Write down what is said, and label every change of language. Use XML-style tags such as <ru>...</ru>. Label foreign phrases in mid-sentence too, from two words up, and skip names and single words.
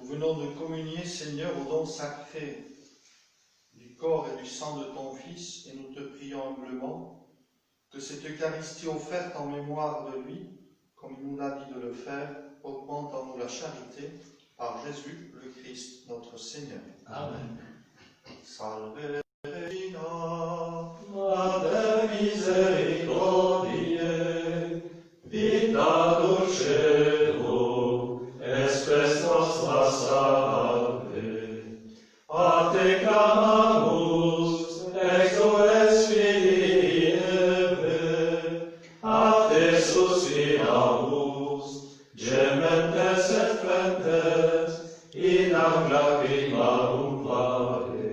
<fr>venons de communier, Seigneur, au don sacré du corps et du sang de ton Fils, et nous te prions humblement que cette Eucharistie offerte en mémoire de lui, comme il nous l'a dit de le faire, augmente en nous la charité par Jésus le Christ, notre Seigneur. Amen.</fr> <la>Salve Regina, Mater misericordiae, vita dulcedo, espes nostra salve. A te clamamus, exules Filii Eve, a te suspiramus, gementes et flentes, in ac lacrimarum vale.</la>